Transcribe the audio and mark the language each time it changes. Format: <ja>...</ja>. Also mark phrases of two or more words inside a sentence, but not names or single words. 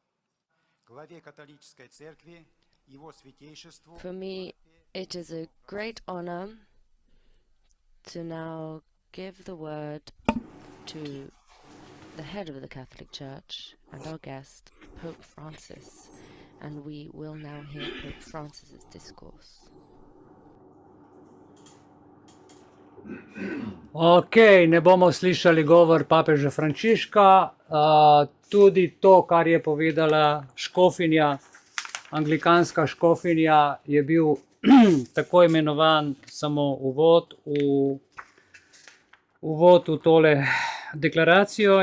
<en>For me, it is a great honor to now give the word to the head of the Catholic Church and our guest, Pope Francis, and we will now hear Pope Francis's discourse.</en> <sl>Ok, ne bomo slišali govor papeža Frančiška, tudi to, kar je povedala škofinja, anglikanska škofinja, je bil tako imenovan samo uvod v tole deklaracijo.</sl>